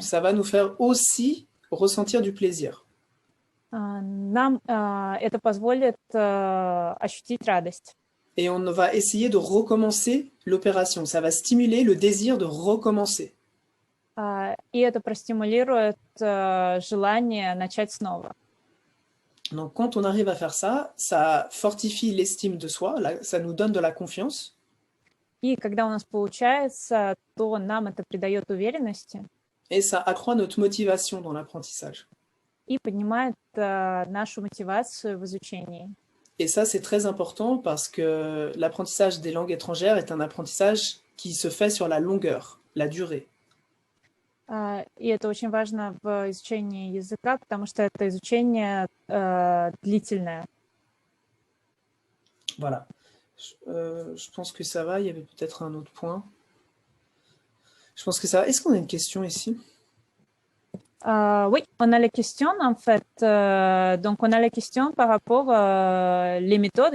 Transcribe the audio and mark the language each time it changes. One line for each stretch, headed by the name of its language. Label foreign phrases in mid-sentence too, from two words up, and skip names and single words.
French: ça va nous faire aussi ressentir du plaisir.
Russian: нам это позволит ощутить радость.
French: Et on va essayer de recommencer l'opération. Ça va stimuler le désir de recommencer.
Russian: И это простимулирует желание начать снова.
French: Donc, quand on arrive à faire ça, ça fortifie l'estime de soi, ça nous donne de la confiance.
Russian: И когда у нас получается, то нам это придает уверенности.
French: Et ça accroît notre motivation dans l'apprentissage.
Russian: И поднимает нашу мотивацию в изучении.
French: Et ça, c'est très important parce que l'apprentissage des langues étrangères est un apprentissage qui se fait sur la longueur, la durée.
Russian: И это очень важно в изучении языка, потому что это изучение длительное.
French: Voilà. Je pense que ça va. Il y avait peut-être un autre point. Je pense que ça va. Est-ce qu'on a une question ici? Oui, on a la question en fait. Donc, on a la question par rapport les méthodes.